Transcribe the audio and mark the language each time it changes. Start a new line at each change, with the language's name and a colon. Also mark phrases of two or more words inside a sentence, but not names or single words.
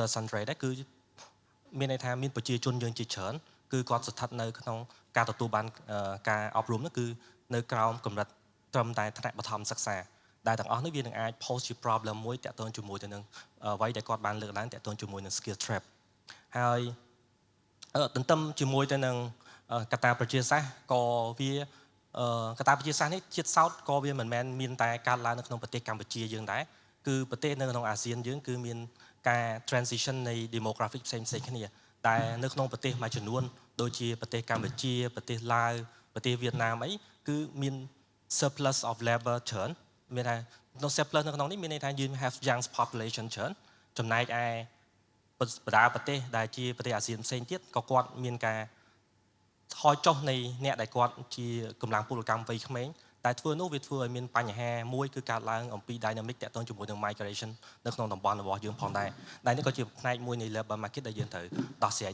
Khmer: Sandre ដែរគឺមានន័យថាមានប្រជាជនយើងជាច្រើនគឺគាត់ស្ថិតនៅក្នុងការទទួលបានការអប់រំនោះគឺនៅក្រោមកម្រិតត្រឹមតែថ្នាក់បឋមសិក្សាដែលទាំងអស់នេះវានឹងអាច pose ជា problem មួយតាក់ទងជាមួយទៅនឹងអ្វីដែលគាត់បានលើកឡើងតាក់ទងជាមួយនឹង
English: skill trap
Khmer: ហើយទន្ទឹមជាមួយទៅនឹងកត្តាប្រជាសាស្ត្រក៏វាកត្តាប្រជាសាស្ត្រនេះជាតិសោត ក៏វាមិនមែនមានតែកើតឡើងនៅក្នុងប្រទេសកម្ពុជាយើងដែរគឺប្រទេសនៅក្នុងអាស៊ានយើងគឺមានការ transition នៃ demographic ផ្សេងៗគ្នាតែនៅក្នុងប្រទេសមួយចំនួនដូចជាប្រទេសកម្ពុជាប្រទេសឡាវប្រទេសវៀតណាមអីគឺមាន
English: surplus of labor
Khmer: ច្រើនមានថា នៅ surplus នៅក្នុងនេះមានន័យថាយើង
English: have young population
Khmer: ច្រើនចំណែកឯបណ្ដាប្រទេសដែលជាប្រទេសអាស៊ានផ្សេងទៀតក៏គាត់មានការថយចុះនៃអ្នកដែលគាត់ជាកម្លាំងពលកម្មវ័យក្មេងតែធ្វើនោះវាធ្វើឲ្យ មានបញ្ហាមួយគឺកើតឡើងអំពី dynamic តាក់ទងជាមួយនឹង migration នៅក្នុងតំបន់របស់យើងផងដែរដែលនេះក៏ជាផ្នែកមួយនៃ
English: labor market
Khmer: ដែលយើងត្រូវដោះស្រាយ